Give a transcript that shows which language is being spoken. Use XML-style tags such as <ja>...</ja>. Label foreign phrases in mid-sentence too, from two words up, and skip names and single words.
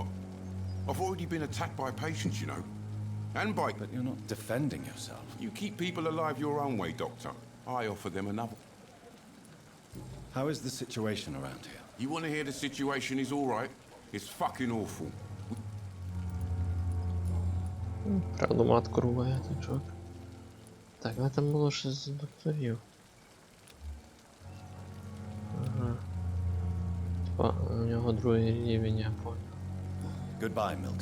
<en>I've already been attacked by patients, you know. And by... But you're not defending yourself. You keep people alive your own way, Doctor. I offer them another. How is the situation around here? You want to hear the situation is all right? It's fucking awful.</en> <uk>Правду матку рубає, ти чого? Так, але там було щось з докторів. Ага. Типа, у нього другий рівень,</uk> <ru>я понял.</ru> <en>Goodbye, Milton.</en>